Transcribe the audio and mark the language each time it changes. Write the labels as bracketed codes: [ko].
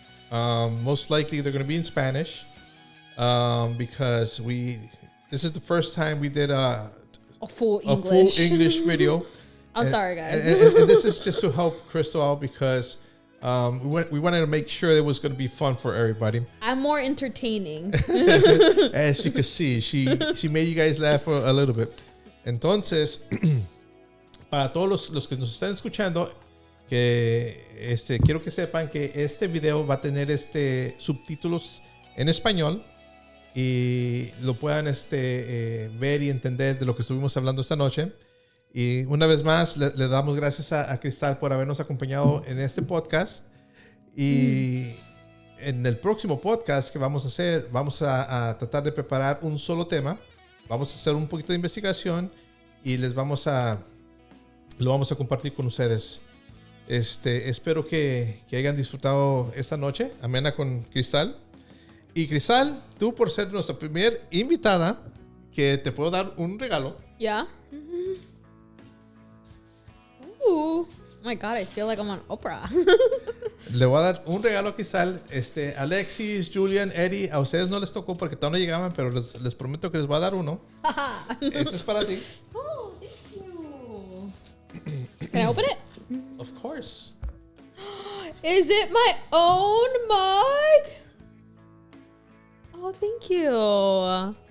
[en] Most likely they're gonna be in Spanish. Because this is the first time we did a full English video. I'm sorry, guys. And this is just to help Crystal out because we wanted to make sure it was going to be fun for everybody. I'm more entertaining. As you can see, she made you guys laugh a little bit. [es] Entonces, para todos los que nos están escuchando, que quiero que sepan que este video va a tener subtítulos en español y lo puedan ver y entender de lo que estuvimos hablando esta noche. Y una vez más le damos gracias a Cristal por habernos acompañado en este podcast. Y en el próximo podcast que vamos a hacer, vamos a tratar de preparar un solo tema. Vamos a hacer un poquito de investigación y lo vamos a compartir con ustedes. Espero que hayan disfrutado esta noche amena con Cristal. Y Cristal, tú por ser nuestra primera invitada, que te puedo dar un regalo. [en] Yeah. Ooh. Oh my God, I feel like I'm on Oprah. [es] Le voy a dar un regalo a Cristal. Alexis, Julian, Eddie, a ustedes no les tocó porque todavía no llegaban, pero les prometo que les voy a dar uno. Este es para ti. [en] Oh, thank you. Can I open it? Of course. Is it my own mug? Oh, thank you.